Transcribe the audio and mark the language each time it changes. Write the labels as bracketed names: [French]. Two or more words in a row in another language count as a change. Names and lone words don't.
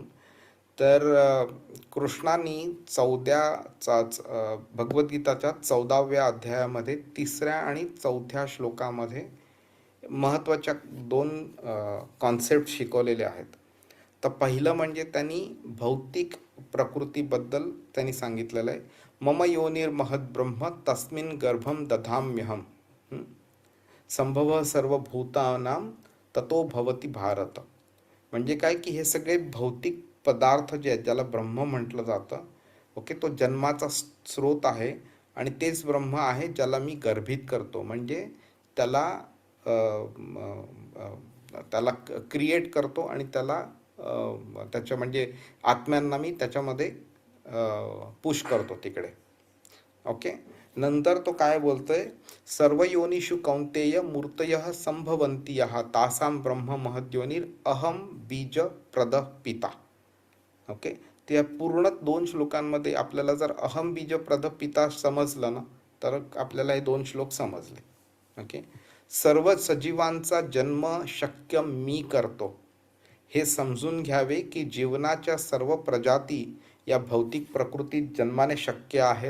[Marathi] तर कृष्णाने भगवद्गीताच्या 14व्या अध्यायामध्ये 3ऱ्या आणि 4थ्या श्लोकामध्ये महत्त्वाच्या 2 कॉन्सेप्ट शिकवलेले आहेत. तर पहिलं म्हणजे त्यांनी भौतिक प्रकृतीबद्दल त्यांनी सांगितलेलं आहे. [Sanskrit] मम योनिर महद्ब्रह्म तस्मिन् गर्भम दधाम्यहम संभव सर्वभूतानां ततो भवती भारत. [Marathi] म्हणजे काय की हे सगळे भौतिक पदार्थ जे आहेत ज्याला ब्रह्म म्हटलं जातं, ओके, तो जन्माचा स्रोत आहे आणि तेच ब्रह्म आहे ज्याला मी गर्भित करतो, म्हणजे त्याला क्रिएट करतो आणि त्याला त्याच्या म्हणजे आत्म्यांना मी त्याच्यामध्ये पुश करतो तिकडे. ओके. नंतर तो काय बोलतोय, [Sanskrit] सर्व योनिषु कौंतेय मूर्तयः संभवन्त्यः तासां ब्रह्म महद्योनिर अहम बीज प्रदः पिता. [Marathi] ओके. त्या पूर्ण 2 श्लोकांमध्ये आपल्याला जर [Sanskrit] अहम बीज प्रदः पिता [Marathi] समजलं ना तर आपल्याला हे 2 श्लोक समजले. ओके. सर्व सजीवांचा जन्म शक्य मी करतो हे समजून घ्यावे की जीवनाच्या सर्व प्रजाती या भौतिक प्रकृतीत जन्माने शक्य आहेत.